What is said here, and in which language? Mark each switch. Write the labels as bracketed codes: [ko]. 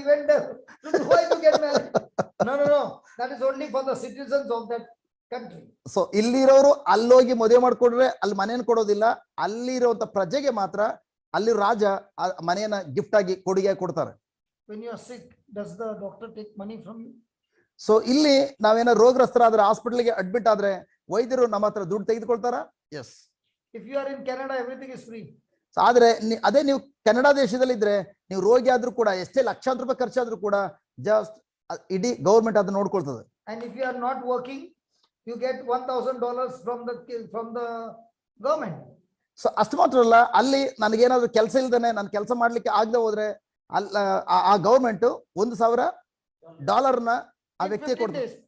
[en] He went there to Dubai to get married. No. That is only for the citizens of that country. [kn] So ಇಲ್ಲಿರೋರು ಅಲ್ಲೋಗಿ ಮದುವೆ ಮಾಡ್ಕೊಂಡ್ರೆ ಅಲ್ಲಿ ಮನೆಯನ್ನು ಕೊಡೋದಿಲ್ಲ, ಅಲ್ಲಿರುವಂತ ಪ್ರಜೆಗೆ ಮಾತ್ರ ಅಲ್ಲಿ ರಾಜ ಆ ಮನೆಯನ್ನ ಗಿಫ್ಟ್ ಆಗಿ ಕೊಡುಗೆ ಕೊಡ್ತಾರೆ. [en] When you are sick, does the doctor take money from you? [kn] So ಇಲ್ಲಿ ನಾವೇನೋ ರೋಗಗ್ರಸ್ತರಾದ್ರೆ ಹಾಸ್ಪಿಟಲ್ಗೆ ಅಡ್ಮಿಟ್ ಆದ್ರೆ ವೈದ್ಯರು ನಮ್ಮ ಹತ್ರ ದುಡ್ಡು ತೆಗೆದುಕೊಳ್ತಾರ? [en] Yes. If you are in Canada, everything is free. [kn] ಆದ್ರೆ ಅದೇ ನೀವು ಕೆನಡಾ ದೇಶದಲ್ಲಿ ಇದ್ರೆ, ನೀವು ರೋಗಿ ಆದ್ರೂ ಕೂಡ ಎಷ್ಟೇ ಲಕ್ಷಾಂತರ ರೂಪಾಯಿ ಖರ್ಚಾದ್ರೂ ಕೂಡ ಜಸ್ಟ್ ಇಡೀ ಗೌರ್ಮೆಂಟ್ ಅದನ್ನ ನೋಡ್ಕೊಳ್ತದೆ. [en] And if you are not working, you get $1,000 from the government. [kn] So ಅಷ್ಟು ಮಾತ್ರ ಅಲ್ಲ, ಅಲ್ಲಿ ನನಗೇನಾದ್ರೂ ಕೆಲಸ ಇಲ್ದೇನೆ ನಾನು ಕೆಲಸ ಮಾಡ್ಲಿಕ್ಕೆ ಆಗದೆ ಹೋದ್ರೆ ಆ ಗೌರ್ಮೆಂಟ್ $1,000 ಆ ವ್ಯಕ್ತಿಗೆ ಕೊಡ್ತದೆ.